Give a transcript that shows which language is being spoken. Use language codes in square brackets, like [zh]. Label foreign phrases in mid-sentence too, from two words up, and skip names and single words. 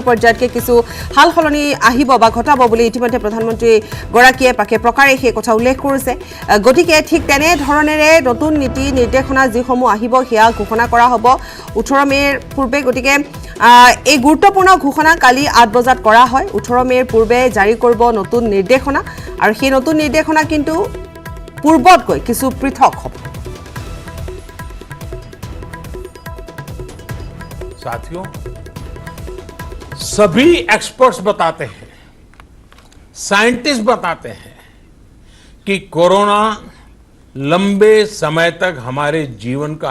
[as] পৰ্যায়তকৈ কিছু হাল সলনি আহিব বা ঘটাব বুলি ইতিমধ্যে প্ৰধানমন্ত্ৰী গৰাকীয়ে প্ৰকাৰে সেই কথা উল্লেখ কৰিছে গতিকে ঠিক তেনে ধৰণেৰে নতুন নীতি নিৰ্দেশনা যিসমূহ আহিব সেয়া ঘোষণা কৰা হ'ব 18 মেৰ পূৰ্বে গতিকে এই গুৰুত্বপূৰ্ণ ঘোষণা কালি 8 বজাত কৰা হয় 18 মেৰ পূৰ্বে জাৰি কৰিব নতুন নিৰ্দেশনা আৰু সেই নতুন নিৰ্দেশনা কিন্তু পূৰ্বতকৈ কিছু পৃথক হ'ব [hi] साथियों सभी एक्सपर्ट्स बताते हैं साइंटिस्ट बताते हैं कि कोरोना लंबे समय तक हमारे जीवन का